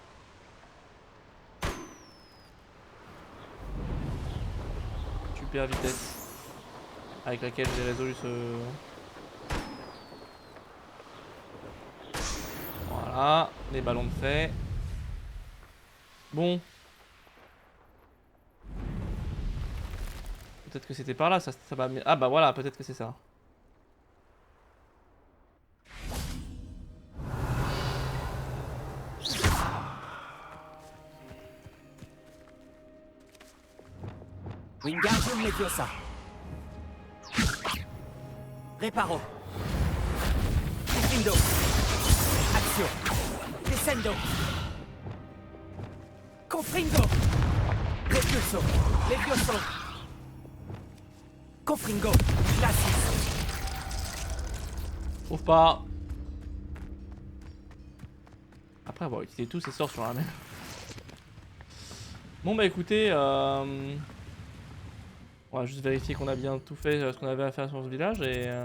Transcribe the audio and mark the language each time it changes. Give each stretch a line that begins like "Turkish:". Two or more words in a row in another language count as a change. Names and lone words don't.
French: Super vitesse avec laquelle j'ai résolu ce... Voilà, les ballons de fait. Bon. Peut-être que c'était par là, ça va... Ah bah voilà, peut-être que c'est ça. Wingardium Leviosa. Reparo. Descendo. Action. Descendo. Confringo. Levioso. Levioso. Confringo. Glacis. Trouve pas. Après avoir utilisé tous ces sorts sur la même. Bon bah écoutez, on va juste vérifier qu'on a bien tout fait ce qu'on avait à faire sur ce village et...